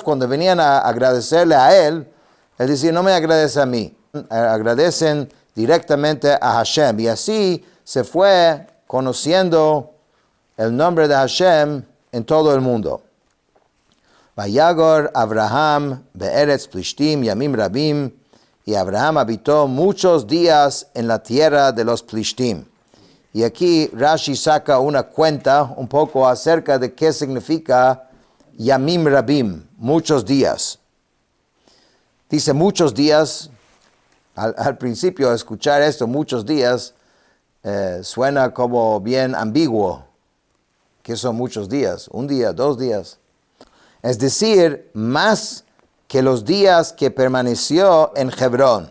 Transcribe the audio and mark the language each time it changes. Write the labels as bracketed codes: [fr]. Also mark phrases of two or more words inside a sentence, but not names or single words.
[es] Cuando venían a agradecerle a él decía, no me agradece a mí, agradecen directamente a Hashem. Y así se fue conociendo el nombre de Hashem en todo el mundo. [he] ויגר אברהם בארץ פלשתים ימים רבים, [es] y Abraham habitó muchos días en la tierra de los Plishtim. Y aquí Rashi saca una cuenta un poco acerca de qué significa [he] ימים רבים, [es] muchos días. Dice muchos días. Al principio, escuchar esto, muchos días, suena como bien ambiguo. ¿Qué son muchos días? Un día, 2 días. Es decir, más que los días que permaneció en Hebrón.